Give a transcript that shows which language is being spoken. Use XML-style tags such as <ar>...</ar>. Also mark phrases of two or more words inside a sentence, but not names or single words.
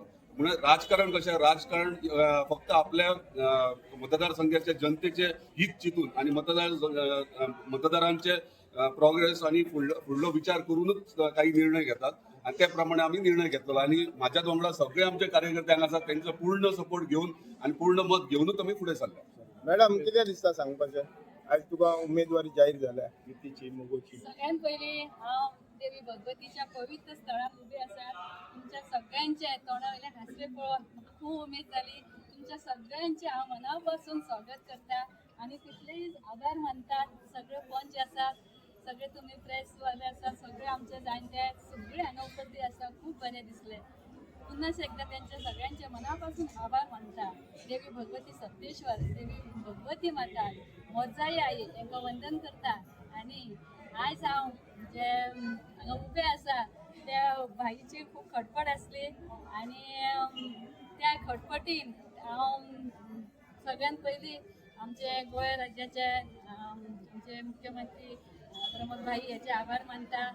<mr>म्हणून राजकारण कशें, राजकारण फक्त आपल्या मतदारसंघाच्या जनतेचे हित चिंतून आणि मतदारांचे प्रोग्रेस आणि फुडलो विचार करूनच काही निर्णय घेतात आणि त्या प्रमाणे आम्ही निर्णय घेतलो.</mr> <kok>आणि माझ्या वांगडा सगळे आमचे कार्यकर्ते हांगा आसात,</kok> <mr>त्यांचा पूर्ण सपोर्ट घेऊन आणि पूर्ण मत घेऊनच आम्ही फुडें सरले.</mr> <kok>मॅडम कितें दिसता सांगपाचें? आज तुका उमेदवारी जाहीर जाल्या युतीची मोगोची. सगळ्यात पयलीं हांव देवी भगवतीच्या पवित्र स्थळार उबी आसा. तुमच्या सगळ्यांचे तोंडावयले हास्य पळोवन म्हाका खूब उमेद जाली. तुमच्या सगळ्यांचे हांव मना पासून स्वागत करता आणि तितलेच आभार मानतात. सगळे पंच आसात, सगळे तुमी प्रेसवाले आसात, सगळे आमचे जाणटे सगळे हांगा उपस्थित आसा. खूब बरें दिसलें. पुन्हा एकदा त्यांच्या सगळ्यांचे मनापासून आभार मानता. देवी भगवती सप्तेश्वर, देवी भगवती माता, मोजाई आई यांका वंदन करता. आणि आयज हांव जे हांगा उबे आसा त्या भाईची खूब खटपट आसली आणि त्या खटपटीन हांव सगळ्यात पयलीं आमचे गोंय राज्याचे आमचे मुख्यमंत्री प्रमोद भाई याचे आभार मानता.</kok>